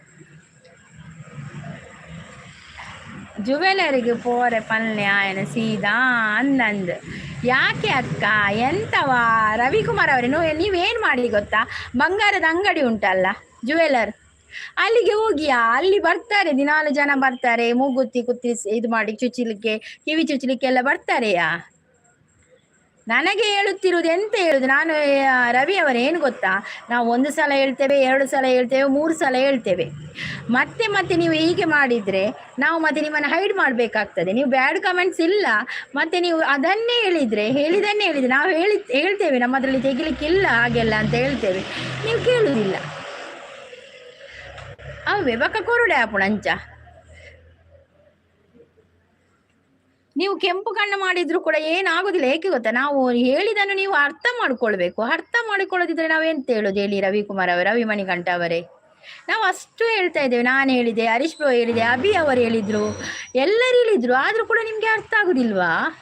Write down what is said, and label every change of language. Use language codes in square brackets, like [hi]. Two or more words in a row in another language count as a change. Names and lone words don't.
[tcy] ಜುವೆಲರಿಗೆ ಪೋರೆ ಪಲ್ಲೆ ಆಯನ ಸೀದಾ ಅಂದಂದು [kn] ಯಾಕೆ ಅಕ್ಕ ಎಂತವಾ ರವಿಕುಮಾರ್ ಅವರೇ ನೀವೇನು ಮಾಡಿ ಗೊತ್ತಾ ಬಂಗಾರದ ಅಂಗಡಿ ಉಂಟಲ್ಲ ಜುವೆಲರ್ ಅಲ್ಲಿಗೆ ಹೋಗಿಯಾ ಅಲ್ಲಿ ಬರ್ತಾರೆ ದಿನಾಲು ಜನ ಬರ್ತಾರೆ ಮೂಗುತ್ತಿ ಕುತ್ತಿ ಇದು ಮಾಡಿ ಚುಚ್ಚಲಿಕ್ಕೆ ಕಿವಿ ಚುಚ್ಚಲಿಕ್ಕೆ ಎಲ್ಲ ಬರ್ತಾರೆಯಾ ನನಗೆ ಹೇಳುತ್ತಿರುವುದು ಎಂತ ಹೇಳುದು ನಾನು ರವಿ ಅವರೇನು ಗೊತ್ತಾ ನಾವು 1 ಸಲ ಹೇಳ್ತೇವೆ 2 ಸಲ ಹೇಳ್ತೇವೆ 3 ಸಲ ಹೇಳ್ತೇವೆ ಮತ್ತೆ ನೀವು ಹೀಗೆ ಮಾಡಿದರೆ ನಾವು ಮತ್ತೆ ನಿಮ್ಮನ್ನು ಹೈಡ್ ಮಾಡಬೇಕಾಗ್ತದೆ ನೀವು [en] bad comments [kn] ಇಲ್ಲ ಮತ್ತೆ ನೀವು ಅದನ್ನೇ ಹೇಳಿದನ್ನೇ ನಾವು ಹೇಳ್ತೇವೆ ನಮ್ಮ ಅದರಲ್ಲಿ ತೆಗಿಲಿಕ್ಕಿಲ್ಲ ಹಾಗೆಲ್ಲ ಅಂತ ಹೇಳ್ತೇವೆ ನೀವು ಕೇಳುವುದಿಲ್ಲ [tcy] ಅವೇ ಬಕ್ಕ ಕೊರುಡೆ ಆಪುಣ ಅಂಚ [kn] ನೀವು ಕೆಂಪು ಕಣ್ಣು ಮಾಡಿದ್ರು ಕೂಡ ಏನಾಗುದಿಲ್ಲ. ಏಕೆ ಗೊತ್ತಾ, ನಾವು ಹೇಳಿದನ್ನು ನೀವು ಅರ್ಥ ಮಾಡ್ಕೊಳ್ಬೇಕು. ಅರ್ಥ ಮಾಡಿಕೊಳ್ಳೋದಿದ್ರೆ ನಾವೆಂತ ಹೇಳೋದು ಹೇಳಿ ರವಿಕುಮಾರ್ ಅವರೇ, ರವಿ ಮಣಿಕಂಠ ಅವರೇ. ನಾವು ಅಷ್ಟು ಹೇಳ್ತಾ ಇದ್ದೇವೆ. ನಾನು ಹೇಳಿದೆ, ಹರೀಶ್ ಬಾಬು ಹೇಳಿದೆ, ಅಭಿ ಅವರು ಹೇಳಿದ್ರು, ಎಲ್ಲರೂ ಹೇಳಿದ್ರು, ಆದ್ರೂ ಕೂಡ ನಿಮ್ಗೆ ಅರ್ಥ ಆಗುದಿಲ್ವಾ?